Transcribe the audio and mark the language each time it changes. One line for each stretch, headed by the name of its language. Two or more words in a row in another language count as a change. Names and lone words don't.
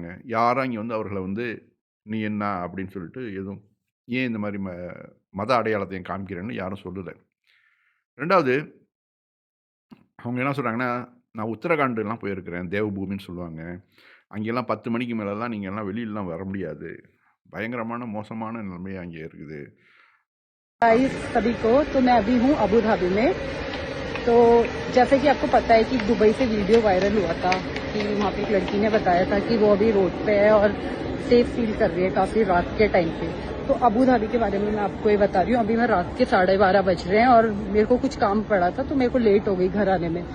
Tamil: யாரும் இங்க வந்து அவர்கள வந்து, "நீ என்ன?" அப்படின்னு சொல்லிட்டு எதுவும் ஏன் இந்த மாரி மத அடையாளத்தையும் காமிக்கிறேன்னு யாரும் சொல்லல. 2வது அவங்க என்ன சொல்றாங்கன்னா, "நான் உத்தரகாண்ட்லாம் போயிருக்கிறேன். தேவபூமின்னு சொல்லுவாங்க. அங்கெல்லாம் 10 மணிக்கு மேலலாம் நீங்கலாம் வெளிலலாம் வர முடியாது. பயங்கரமான மோசமான நிலைமை அங்கே இருக்குது."
Hindi: हाय सभी को। तो मैं अभी हूँ अबू धाबी में। तो जैसे कि आपको पता है कि दुबई से वीडियो वायरल हुआ था कि वहाँ पे एक लड़की ने बताया था कि वो अभी रोड पे है और सेफ फील कर रही है काफी रात के टाइम पे। तो अबू धाबी के बारे में मैं आपको ये बता रही हूँ। अभी मैं रात के 12:30 बज रहे हैं और मेरे को कुछ काम पड़ा था तो मेरे को लेट हो गई घर आने में।